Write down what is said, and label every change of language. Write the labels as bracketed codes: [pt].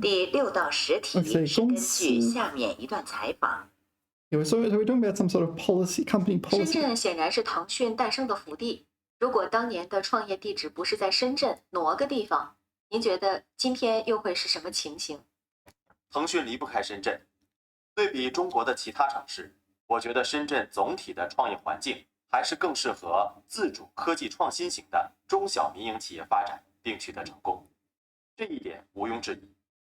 [zh] 第6到10题是根据下面一段采访。 [en] So we're talking about some sort of policy, company [zh] 深 [en] policy. [zh] 圳显然是腾讯诞生的福地。如果当年的创业地址不是在深圳，挪个地方，您觉得今天又会是什么情形？腾讯离不开深圳。对比中国的其他城市，我觉得深圳总体的创业环境还是更适合自主科技创新型的中小民营企业发展并取得成功，这一点毋庸置疑。